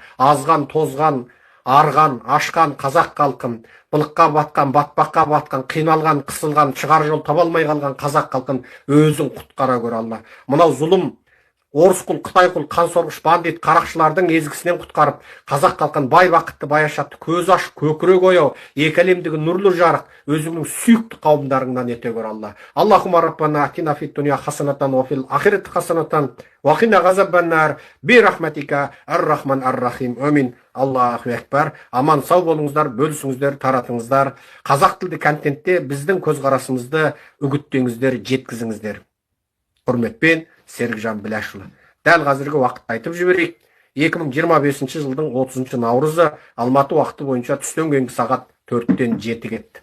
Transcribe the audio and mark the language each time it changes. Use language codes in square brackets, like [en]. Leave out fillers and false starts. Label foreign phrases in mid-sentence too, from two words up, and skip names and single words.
[kk] Азған, тозған, арған, ашқан қазақ халқын, былыққа батқан, батпаққа батқан, қиналған, қысылған, шығар жол таба алмай қалған қазақ халқын өзің құтқара көр Алла. Мынау зұлым орыс құл, Қытай құл, қан сорғыш, бандит, қарақшылардың езгісінен құтқарып, қазақ халқын бай бақытты, баяшатты, көз ашық, көкірек ояу, екі әлемдегі нұрлы жарық, өзіңнің сүйікті қауымдарыңнан ете көр Алла. [ar] اللهم ربنا آتنا في الدنيا حسنة وفي الآخرة حسنة وقنا عذاب النار برحمتك الرحمن الرحيم. Амин. الله أكبر. [kk] Аман сау болыңыздар, бөлісіңіздер, таратыңыздар. Қазақ тілді контентте біздің көзқарасымызды үгіттеңіздер, жеткізіңіздер. Құрметпен, Серікжан Біләшұлы. Дәл қазіргі уақытты айтып жіберейік. 2025 жылдың 30 наурызы Алматы уақыты бойынша түстен кейінгі сағат 4-тен 7 кетті.